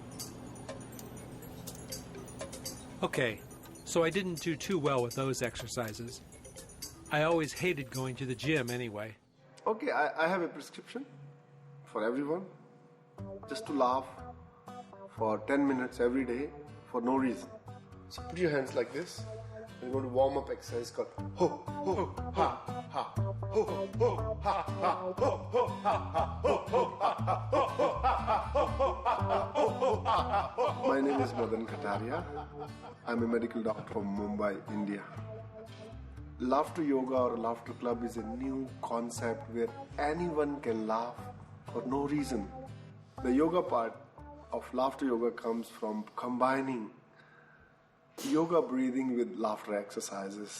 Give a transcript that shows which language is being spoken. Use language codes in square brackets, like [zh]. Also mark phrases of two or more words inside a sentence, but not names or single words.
[en] Okay, so I didn't do too well with those exercises. I always hated going to the gym anyway. Okay, I have a prescription for everyone. Just to laugh for 10 minutes every day for no reason. So put your hands like this. We're going to warm up exercise called ho, ho, ha, ha, ho, ho, ha, ha, ho, ho, ha, ha, ho, ho, ha, ha, ho, ho, ha, ha, ho, ho, ha, ha, ho, ho, ha, ha. My name is Madan Kataria. I'm a medical doctor from Mumbai, India. Laughter yoga or laughter club is a new concept where anyone can laugh for no reason. The yoga part of laughter yoga comes from combining yoga breathing with laughter exercises.